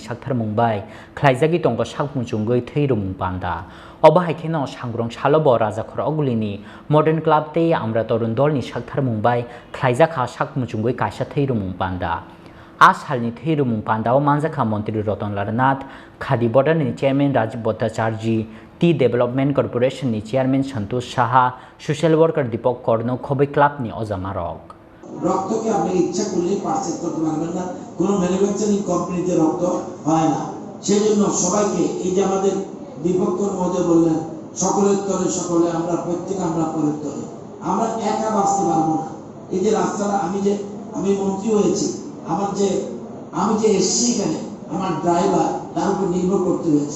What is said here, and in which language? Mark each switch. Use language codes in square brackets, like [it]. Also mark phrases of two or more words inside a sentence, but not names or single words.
[brx] साक्थार मुंबाय ख्लाइजागै दंगो साकमुचुंगै थैरुमुं पान्दा अब हाइखेनो सांग्रं सालबो राजाखर अगुलिनि मॉडर्न क्लब ते आमरा तरुण दलनि साक्थार मुंबाय ख्लाइजाखा साकमुचुंगै काइसा थैरुमुं पान्दा आ सालनि थैरुमुं पान्दाव मानजाखा मंत्री रतन लाल नाथ, खादी बोर्डनि चेयरमैन राजीव भट्टाचार्य, टी डेभलपमेंट कर्पोरेशन नि चेयरमैन संतोष साहा, [en] social worker [brx] दीपक कर्ण खबै क्लाबनि अजामारक [bn] রক্তকে আপনি ইচ্ছা করলে পারচেজ করতে পারবেন না, কোনো [en] manufacturing companite [bn] রক্ত হয় না। সেজন্য সবাইকে এই যে আমাদের দীপক মহোদয় বললেন সকলের তরে সকলে আমরা প্রত্যেক আমরা পরের তরে, আমরা একা বাঁচতে পারবো না। এই যে রাস্তাটা আমি মন্ত্রী হয়েছি, আমি যে এসছি এখানে আমার ড্রাইভার তার উপর নির্ভর করতে হয়েছে।